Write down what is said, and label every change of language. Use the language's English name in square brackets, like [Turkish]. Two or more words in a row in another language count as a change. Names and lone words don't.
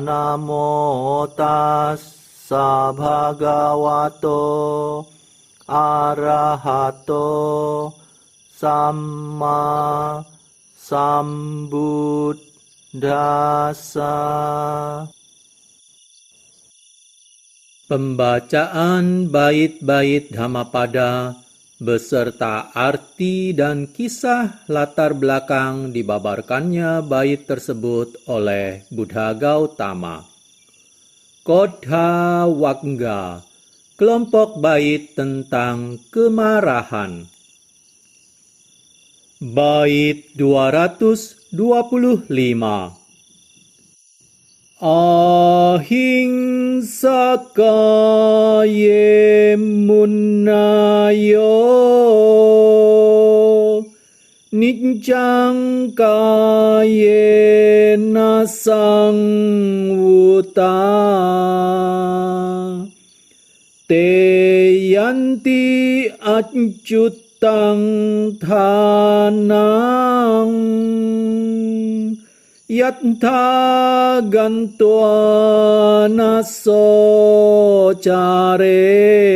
[Pali] Namo tassa bhagavato arahato samma sambuddhassa. [Indonesian] Pembacaan bait-bait Dhammapada beserta arti dan kisah latar belakang dibabarkannya bait tersebut oleh Buddha Gautama. Kodha Wagga, kelompok bait tentang kemarahan. Bait 225. [Pali] Ahimsaka ye munnayo nijjang kaye nasang wuta te yanti acutang thanang yattha gantwa naso care.